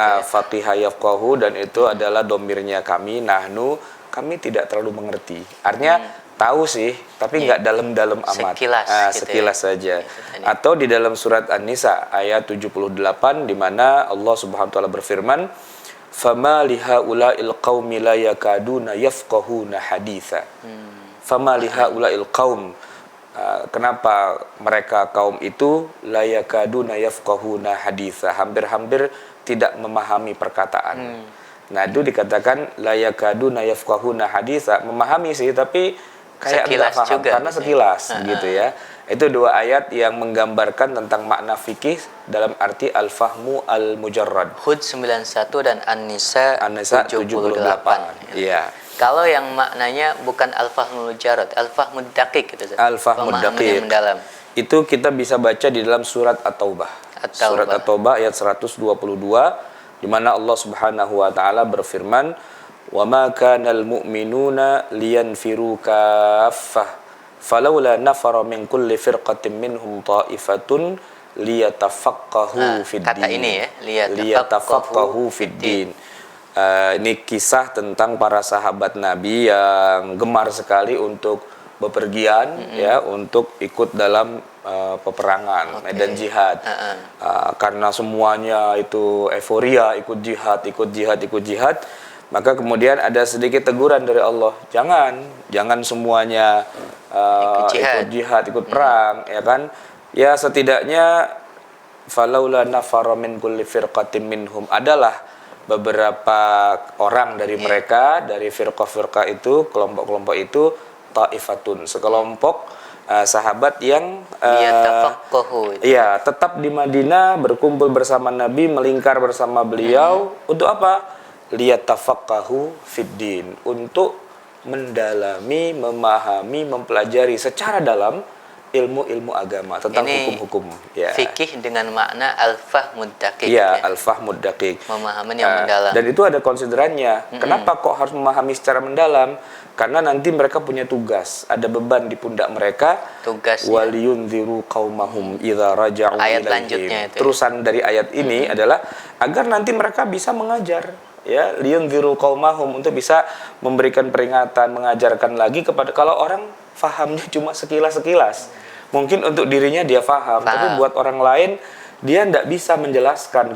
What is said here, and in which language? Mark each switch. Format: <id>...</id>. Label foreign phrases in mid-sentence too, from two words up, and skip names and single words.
<ar>فقه يفقه,</ar> <id>dan itu adalah domirnya kami, nahnu, kami tidak terlalu mengerti. Artinya tahu sih, tapi nggak dalam-dalam amat. Sekilas saja. Atau di dalam surat An-Nisa ayat 78, di mana Allah</id> <ar>سبحانه وتعالى</ar> <id>berfirman,</id> <ar>فما لهؤلاء القوم لا يكادون يفقهون حديثا. فما لهؤلاء القوم,</ar> <id>kenapa mereka kaum itu</id> <ar>لا يكادون يفقهون حديثا,</ar> <id>hampir-hampir tidak memahami perkataan. Nah, itu dikatakan</id> <ar>لا يكادون يفقهون حديثا,</ar> <id>memahami sih tapi kayak enggak paham juga, karena sekilas gitu ya. Itu 2 ayat yang menggambarkan tentang makna fikih dalam arti</id> <ar>الفهم المجرد.</ar> <id>Hud 91 dan An-Nisa 78. Iya. Kalau yang maknanya bukan</id> <ar>الفهم المجرد, الفهم الدقيق</ar> <id>gitu.</id> <ar>الفهم الدقيق.</ar> <id>Mendalam. Itu kita bisa baca di dalam surat At-Taubah. Surat At-Taubah ayat 122, di mana Allah</id> <ar>سبحانه وتعالى</ar> <id>berfirman,</id> <ar>"وما كان المؤمنون لينفروا كافة. فلولا نفر من كل فرقة منهم طائفة ليتفقهوا في الدين."</ar> <id>Kata ini ya,</id> <ar>ليتفقهوا في الدين.</ar> <id>Ini kisah tentang para sahabat Nabi yang gemar sekali untuk bepergian, ya, untuk ikut dalam peperangan, medan jihad. Karena semuanya itu euforia, ikut jihad. Maka kemudian ada sedikit teguran dari Allah, jangan semuanya ikut jihad, ikut perang, ya kan? Ya setidaknya</id> <ar>فلولا نفر من كل فرقة منهم,</ar> <id>adalah beberapa orang dari mereka, dari firqah-firqah itu, kelompok-kelompok itu, taifatun, sekelompok sahabat yang tetap di Madinah, berkumpul bersama Nabi, melingkar bersama beliau. Untuk apa?</id> <ar>ليتفقهوا في الدين,</ar> <id>untuk mendalami, memahami, mempelajari secara dalam ilmu-ilmu agama tentang hukum-hukum. Ya. Fikih dengan makna</id> <ar>الفهم الدقيق.</ar> <id>Ya,</id> <ar>الفهم الدقيق.</ar> <id>Pemahaman yang mendalam. Dan itu ada konsiderannya. Kenapa kok harus memahami secara mendalam? Karena nanti mereka punya tugas, ada beban di pundak mereka. Tugasnya.</id> <ar>ولينذروا قومهم إذا رجعوا إليهم.</ar> <id>Ayat lanjutnya itu. Terusan dari ayat ini adalah agar nanti mereka bisa mengajar. Ya,</id> <ar>لينذروا قومهم,</ar> <id>untuk bisa memberikan peringatan, mengajarkan lagi kepada, kalau orang fahamnya cuma sekilas-sekilas. Mungkin untuk dirinya dia faham, tapi buat orang lain dia tidak bisa menjelaskan.</id>